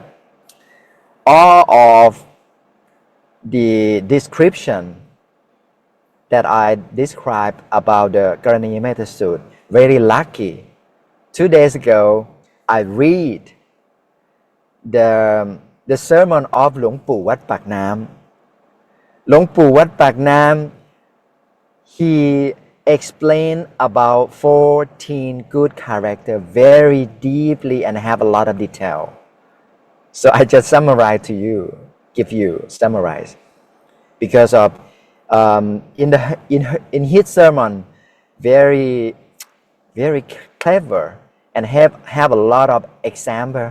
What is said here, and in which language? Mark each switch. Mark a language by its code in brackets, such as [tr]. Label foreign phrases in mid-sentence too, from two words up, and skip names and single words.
[en] All of the description that I described about the Karaniyamettasuttam, very lucky. 2 days ago, I read the sermon of Luang Pu Wat Pak Nam. Luang Pu Wat Pak Nam, he explained about 14 good characters very deeply and have a lot of detail. So I just summarize to you, summarize. Because of in his sermon, very clever and have a lot of example.